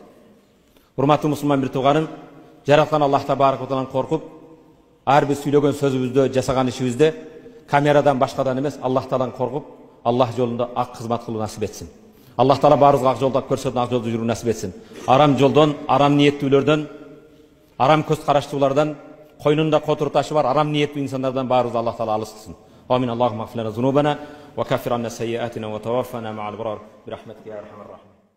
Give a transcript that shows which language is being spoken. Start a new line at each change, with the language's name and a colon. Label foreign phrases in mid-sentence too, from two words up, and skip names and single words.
Kyrgyz: Урматтуу мусулман бир тууганым, жараткан
Arabic: الله تبارك وتعالى
Kyrgyz: коркуп, ар бир сүйлөгөн сөзүбүздө, жасаган ишибизде камерадан башкадан эмес, Аллах Тааладан коркуп, Аллах жолунда ак кызмат кылуу насип этсин. Аллах Таала баарыбызга ак жолдо көрсөтүп, ак жолдо жүрүү насип этсин. Арам жолдон, арам ниеттүүлөрдөн, арам көз караштуулардан, койнунда котур ташы бар арам ниеттүү инсандардан баарыбызды Аллах Таала алыс кылсын.
Arabic: Амин. اللهم اغفر لنا ذنوبنا وكفر عنا سيئاتنا وتوفنا مع الأبرار برحمتك يا أرحم الراحمين.